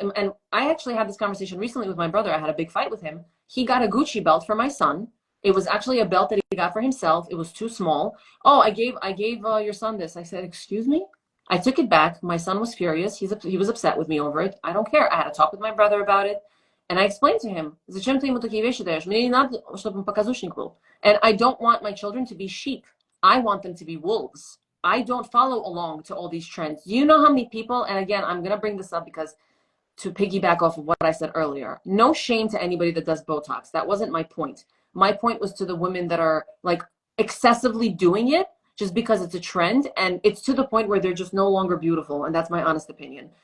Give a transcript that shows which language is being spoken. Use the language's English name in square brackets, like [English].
[English] And I actually had this conversation recently with my brother. I had a big fight with him. He got a Gucci belt for my son. It was actually a belt that he got for himself. It was too small. Oh, I gave your son this. I said, excuse me? I took it back. My son was furious. He was upset with me over it. I don't care. I had to talk with my brother about it. And I explained to him, [Russian] зачем ты ему такие вещи даешь? Мне не надо, чтобы он показушник был. [English] And I don't want my children to be sheep. I want them to be wolves. I don't follow along to all these trends. Do you know how many people, and again, I'm going to bring this up because to piggyback off of what I said earlier, no shame to anybody that does Botox. That wasn't my point. My point was to the women that are like excessively doing it just because it's a trend, and it's to the point where they're just no longer beautiful. And that's my honest opinion.